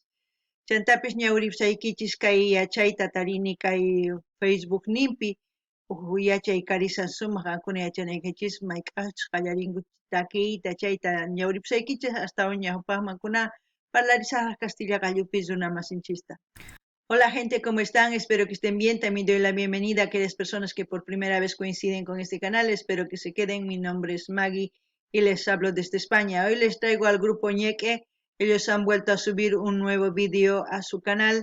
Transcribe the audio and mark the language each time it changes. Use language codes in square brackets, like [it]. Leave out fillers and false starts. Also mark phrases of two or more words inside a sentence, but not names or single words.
[qu] Chantapis ñawripusaykichis kay yachayta tarini kay Facebook nimpi yachay karisan sumaq qakuna yachanaykichis mayk'aqchus qallarinku takiyta chayta ñawripusaykichis hasta ñawpaqman kuna parlarisaq Castilla qallupis runa masinchista. [es] Hola gente, ¿cómo están? Espero que estén bien. También doy la bienvenida a aquellas personas que por primera vez coinciden con este canal. Espero que se queden. Mi nombre es Maggie y les hablo desde España. Hoy les traigo al grupo Ñeque. Ellos han vuelto a subir un nuevo vídeo a su canal.